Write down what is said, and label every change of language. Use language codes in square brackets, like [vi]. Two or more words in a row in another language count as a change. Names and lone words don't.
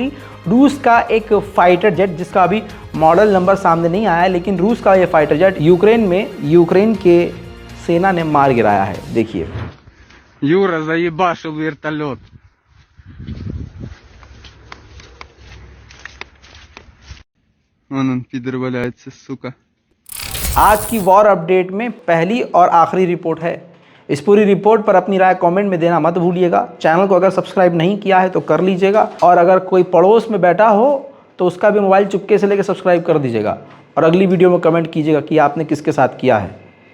[hi] रूस का एक फाइटर जेट, जिसका अभी मॉडल नंबर सामने नहीं आया है, लेकिन रूस का ये फाइटर जेट यूक्रेन के सेना ने मार गिराया है। देखिए [ru] Юра заебашил вертолет. Он пидор валяется, сука. [hi] आज की [en] war update [hi] में पहली और आखिरी रिपोर्ट है। इस पूरी रिपोर्ट पर अपनी राय कमेंट में देना मत भूलिएगा। चैनल को अगर सब्सक्राइब नहीं किया है तो कर लीजिएगा, और अगर कोई पड़ोस में बैठा हो तो उसका भी मोबाइल चुपके से लेकर सब्सक्राइब कर दीजिएगा, और अगली वीडियो में कमेंट कीजिएगा कि आपने किसके साथ किया है।